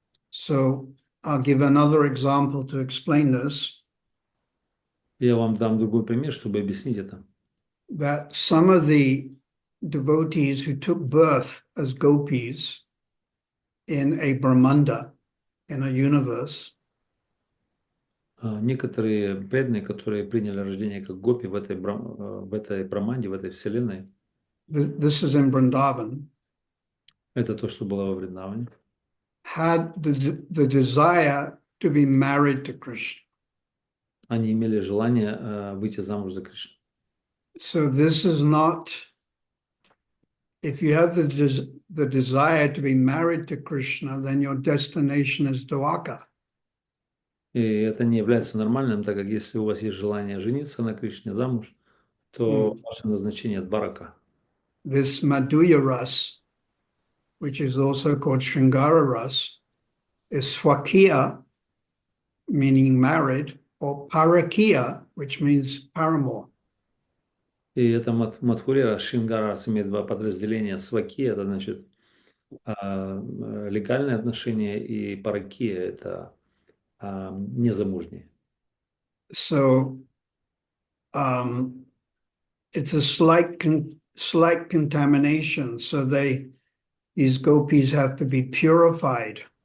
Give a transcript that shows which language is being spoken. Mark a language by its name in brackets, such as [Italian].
[English] So I'll give another example to explain this. [Russian] Я вам дам другой пример, чтобы объяснить это. [English] That some of the devotees who took birth as gopis in a Brahmanda, in a universe, [Russian] некоторые преданные, которые приняли рождение как гопи в этой браманде, в этой вселенной, [English] this is in Vrindavan, [Russian] это то, что было во Вриндаване, [English] had the desire to be married to Krishna. [Russian] они имели желание выйти замуж за Кришну. [English] So this is not, if you have the desire to be married to Krishna, then your destination is Dwaka. [Russian] И это не является нормальным, так как если у вас есть желание жениться на Кришне замуж, то ваше назначение дварака. [English] This Madhurya Ras, which is also called Shringara Ras, is Swakiya, meaning married, or Parakiya, which means paramour. [Russian] И это Мадхурия, Шингара имеет два подразделения. Сваки – это значит легальные отношения, и паракия – это незамужние. [English] So it's a slight contamination. So these gopis have to be purified.